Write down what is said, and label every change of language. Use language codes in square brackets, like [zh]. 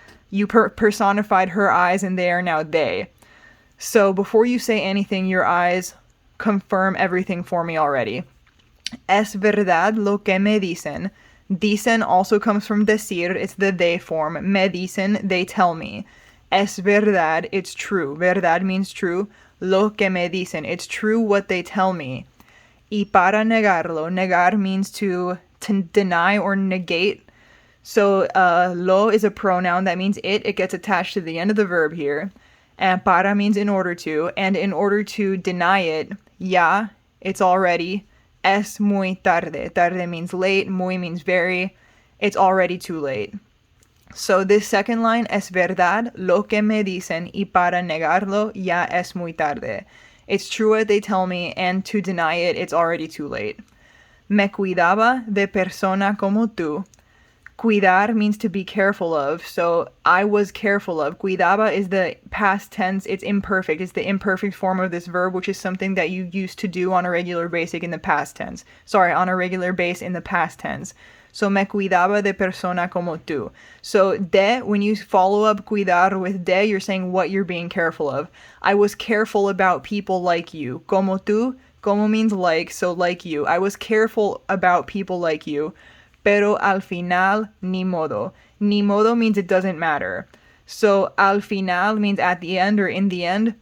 [en] You personified her eyes, and they are now they. So before you say anything, your eyes confirm everything for me already. [es] Es verdad lo que me dicen. [en] Dicen also comes from decir, it's the they form. [es] Me dicen, [en] they tell me. [es] Es verdad, [en] it's true. Verdad means true. [es] Lo que me dicen, [en] it's true what they tell me. [es] Y para negarlo, [en] negar means to deny or negate. So lo is a pronoun, that means it gets attached to the end of the verb here. And para means in order to, and in order to deny it, ya, it's already. [es] Es muy tarde. [en] Tarde means late, muy means very. It's already too late. So this second line, [es] es verdad lo que me dicen y para negarlo ya es muy tarde. [en] It's true what they tell me, and to deny it, it's already too late. [es] Me cuidaba de persona como tú. [en] Cuidar means to be careful of, so I was careful of. Cuidaba is the past tense, it's imperfect. It's the imperfect form of this verb, which is something that you used to do on a regular basis in the past tense. On a regular base in the past tense. [es] So me cuidaba de persona como tú. [en] So de, when you follow up cuidar with de, you're saying what you're being careful of. I was careful about people like you. Como tú, como means like, so like you. I was careful about people like you. [es] Pero al final, ni modo. [en] Ni modo means it doesn't matter. So al final means at the end or in the end.